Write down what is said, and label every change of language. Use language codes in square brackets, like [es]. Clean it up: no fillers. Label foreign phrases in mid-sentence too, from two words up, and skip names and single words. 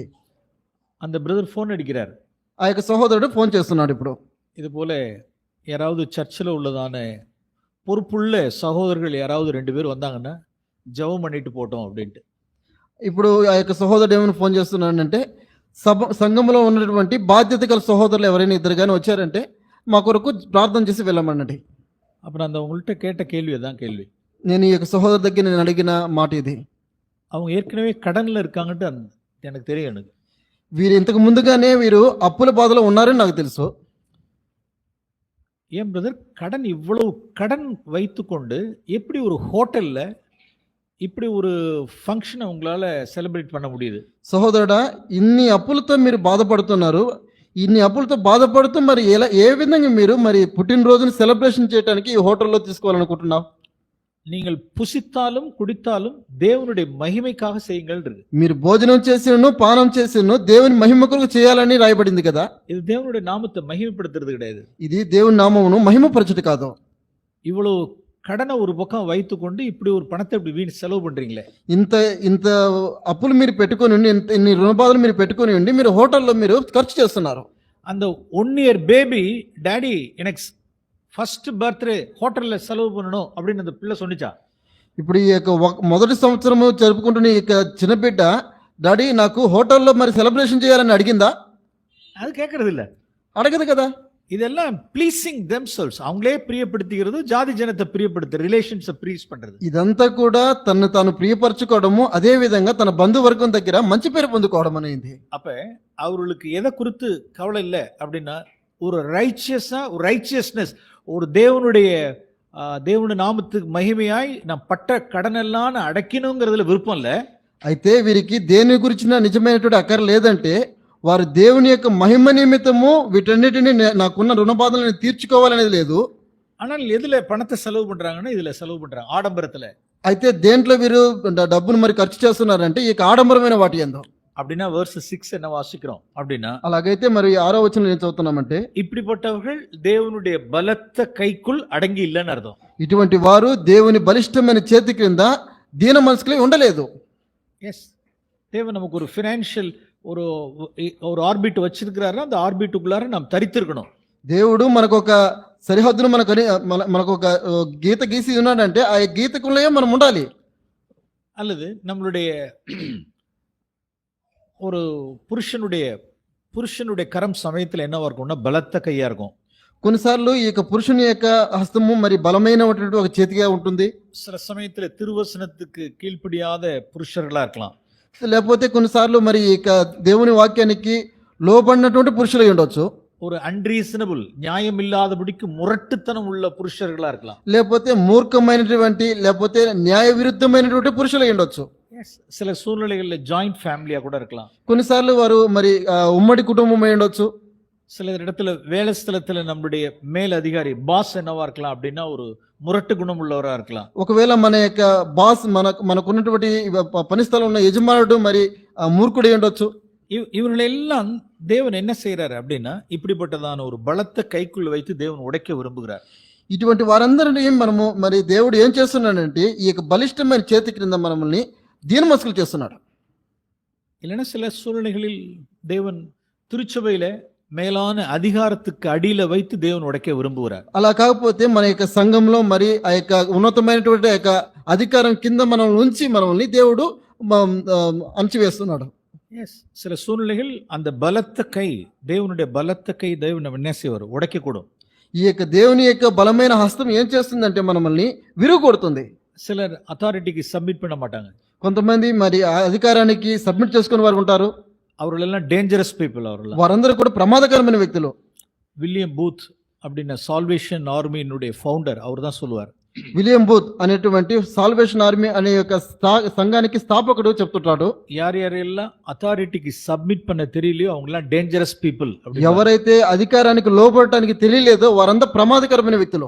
[ta] அந்த பிரதர் ஃபோன் அடிக்கிறார். [te] ఆ యొక్క సహోదరుడు ఫోన్ చేస్తున్నాడు. ఇప్పుడు [ta] இது போல யாராவது சர்ச்சில் உள்ளதான பொறுப்புள்ள சகோதரர்கள் யாராவது 2 பேர் வந்தாங்கன்னா ஜெபம் பண்ணிட்டு போட்டோம் அப்படின்ட்டு. [te] ఇప్పుడు ఆ యొక్క సహోదరుడు ఏమైనా ఫోన్ చేస్తున్నాడంటే, సంఘంలో ఉన్నటువంటి బాధ్యత గల సహోదరులు ఎవరైనా 2 కానీ వచ్చారంటే మా కొరకు ప్రార్థన చేసి వెళ్ళమనండి. [ta] அப்புறம் அந்த உங்கள்கிட்ட கேட்ட கேள்வி அதான் கேள்வி. [te] నేను ఈ యొక్క సహోదరు దగ్గర నేను అడిగిన మాట ఇది. [ta] அவங்க ஏற்கனவே கடனில் இருக்காங்கன்ட்டு எனக்கு தெரியும். எனக்கு [te] వీరు ఇంతకు ముందుగానే వీరు అప్పుల బాధలో ఉన్నారని నాకు తెలుసు. [ta] ஏன் பிரதர், கடன் இவ்வளவு கடன் வைத்துக்கொண்டு எப்படி ஒரு ஹோட்டலில் இப்படி ஒரு ஃபங்க்ஷனை உங்களால் செலிப்ரேட் பண்ண முடியுது? [te] సహోదరుడా, ఇన్ని అప్పులతో మీరు బాధపడుతున్నారు, ఇన్ని అప్పులతో బాధపడుతూ మరి ఏ విధంగా మీరు మరి పుట్టినరోజుని సెలబ్రేషన్ చేయడానికి ఈ హోటల్లో తీసుకోవాలనుకుంటున్నావు? [ta] நீங்கள் புசித்தாலும் குடித்தாலும் தேவனுடைய மகிமைக்காக செய்யுங்கள். [te] మీరు భోజనం చేసినను పానం చేసినను దేవుని మహిమ కొరకు చేయాలని రాయబడింది కదా. [ta] இது தேவனுடைய நாமத்தை மகிமைப்படுத்துறது கிடையாது. [te] ఇది దేవుని నామమును మహిమపరచుట కాదు. [ta] இவ்வளவு கடனை ஒரு பக்கம் வைத்துக்கொண்டு இப்படி ஒரு பணத்தை இப்படி வீண் செலவு பண்றீங்களே. [te] ఇంత ఇంత అప్పులు మీరు పెట్టుకొని ఉండి, ఇన్ని రుణ బాధలు మీరు పెట్టుకొని ఉండి మీరు హోటల్లో మీరు ఖర్చు చేస్తున్నారు. [ta] அந்த 1 [en] year baby daddy [ta] எனக்கு [en] first birthday [ta] ஹோட்டல்ல செலவு பண்ணணும் அப்படின்னு அந்த பிள்ளை சொன்னிச்சா? [te] ఇప్పుడు ఈ యొక్క మొదటి సంవత్సరము జరుపుకుంటున్న ఈ యొక్క చిన్న బిడ్డ, డాడీ నాకు హోటల్లో మరి సెలబ్రేషన్ చేయాలని అడిగిందా? [ta] அது கேட்கறது இல்ல. [te] అడగదు కదా. [ta] இதெல்லாம் [en] pleasing themselves, [ta] அவங்களே பிரியப்படுத்திக்கிறது, ஜாதி ஜனத்தை பிரியப்படுத்த [en] relations please [ta] பண்றது. [te] ఇదంతా కూడా తను తాను ప్రియపరచుకోవడము, అదే విధంగా తన బంధువర్గం దగ్గర మంచి పేరు పొందుకోవడం అనేది. [ta] அப்ப அவர்களுக்கு எதை குறித்து கவலை இல்லை அப்படின்னா, ஒரு ரைச்சியஸ்னஸ், ஒரு தேவனுடைய நாமத்துக்கு மகிமையாய் நான் பட்ட கடனெல்லாம் நான் அடைக்கணுங்கிறதுல விருப்பம் இல்லை. [te] అయితే వీరికి దేని గురించిన నిజమైనటువంటి అక్కర లేదంటే, వారు దేవుని యొక్క మహిమ నిమిత్తము వీటన్నిటిని నాకున్న రుణ బాధలను తీర్చుకోవాలనేది లేదు. [ta] ஆனால் எதுல பணத்தை செலவு பண்றாங்கன்னா இதுல செலவு பண்றாங்க, ஆடம்பரத்துல. [te] అయితే దేంట్లో వీరు డబ్బును మరి ఖర్చు చేస్తున్నారంటే ఈ ఆడంబరమైన వాటి యందు. [ta] அப்படின்னா verse 6 என்ன வாசிக்கிறோம் அப்படின்னா, [te] అలాగైతే మరి 6వ వచనం ఏం చదువుతున్నామంటే, [ta] இப்படிப்பட்டவர்கள் தேவனுடைய பலத்த கைக்குள் அடங்கி இல்லைன்னு அர்த்தம். [te] ఇటువంటి వారు దేవుని బలిష్టమైన చేతి క్రింద దీన మనసుకులే ఉండలేదు. [ta] எஸ், தேவன் நமக்கு ஒரு ஃபினான்ஷியல் ஒரு ஆர்பிட் வச்சிருக்கிறாரு. அந்த ஆர்பிட்டுக்குள்ளார நாம் தரித்திருக்கணும். [te] దేవుడు మనకు ఒక సరిహద్దును మనకు ఒక గీత గీసి ఉన్నాడంటే ఆ గీతకుள்ளே మనం ఉండాలి. [ta] அல்லது நம்மளுடைய ஒரு புருஷனுடைய கரம் சமயத்தில் என்னவா இருக்கும்னா பலத்த கையா இருக்கும். [te] కొన్నిసార్లు ఈ యొక్క పురుషుని యొక్క హస్తము మరి బలమైనటువంటి ఒక చేతిగా ఉంటుంది. [ta] சில சமயத்தில் திருவசனத்துக்கு கீழ்ப்படியாத புருஷர்களா இருக்கலாம். [te] లేకపోతే కొన్నిసార్లు మరి ఈ యొక్క దేవుని వాక్యానికి లోబడినటువంటి పురుషులై ఉండొచ్చు. [ta] ஒரு அன்ரீசனபிள், நியாயம் இல்லாதபடிக்கு முரட்டுத்தனம் உள்ள புருஷர்களா இருக்கலாம். [te] లేకపోతే మూర్ఖమైనటువంటి లేకపోతే న్యాయ విరుద్ధమైనటువంటి పురుషులై ఉండొచ్చు. [ta] சில சூழ்நிலைகளில் [en] joint family [ta] கூட இருக்கலாம். [te] కొన్నిసార్లు వారు మరి ఉమ్మడి కుటుంబమై ఉండొచ్చు. [ta] சில இடத்துல வேலை ஸ்தலத்துல நம்மளுடைய மேல் அதிகாரி பாஸ் என்னவா இருக்கலாம் அப்படின்னா ஒரு முரட்டு குணம் உள்ளவரா இருக்கலாம். [te] ఒకవేళ మన యొక్క బాస్ మనకున్నటువంటి పని స్థలంలో యజమానుడు మరి మూర్ఖుడై ఉండొచ్చు. [ta] இவர்களெல்லாம் தேவன் என்ன செய்யறாரு அப்படின்னா, இப்படிப்பட்டதான ஒரு பலத்த கைக்குள் வைத்து தேவன் உடைக்க விரும்புகிறார். [te] ఇటువంటి వారందరినీ మనము మరి దేవుడు ఏం చేస్తున్నాడంటే ఈ యొక్క బలిష్టమైన చేతి క్రింద మనల్ని దీనమనస్కులు చేస్తున్నాడు. [ta] இல்லைன்னா சில சூழ்நிலைகளில் தேவன் திருச்சபையில மேலான அதிகாரத்துக்கு அடியில வைத்து தேவன் உடைக்க விரும்புகிறார். [te] అలా కాకపోతే మన యొక్క సంఘంలో మరి ఆ యొక్క ఉన్నతమైనటువంటి ఆ యొక్క అధికారం కింద మనల్ని ఉంచి మనల్ని దేవుడు అణచివేస్తున్నాడు. [ta] சில சூழ்நிலைகள் அந்த பலத்த கை, தேவனுடைய பலத்த கை தேவன் என்ன செய்வார், உடைக்கக்கூடும். [te] ఈ యొక్క దేవుని యొక్క బలమైన హస్తం ఏం చేస్తుందంటే మనల్ని విరుగొడుతుంది. [ta] சிலர் [en] authority submit [ta] பண்ண மாட்டாங்க. [te] కొంతమంది మరి ఆ అధికారానికి సబ్మిట్ చేసుకుని వారు ఉంటారు. [ta] அவர்களெல்லாம் [en] dangerous people. [ta] அவர்கள் [te] వారందరూ కూడా ప్రమాదకరమైన వ్యక్తులు. [ta] வில்லியம் பூத் அப்படின்னா சால்வேஷன் ஆர்மியினுடைய ஃபவுண்டர், அவர் தான் சொல்லுவார். [te] విలియం బూత్ అనేటువంటి సాల్వేషన్ ఆర్మీ అనే యొక్క సంఘానికి స్థాపకుడు చెప్తుంటాడు, [ta] யாரெல்லாம் [en] authority submit [ta] பண்ண தெரியலையோ அவங்கலாம் [en] dangerous people. [te] ఎవరైతే అధికారానికి లోబడటానికి తెలియలేదో వారందరూ ప్రమాదకరమైన వ్యక్తులు.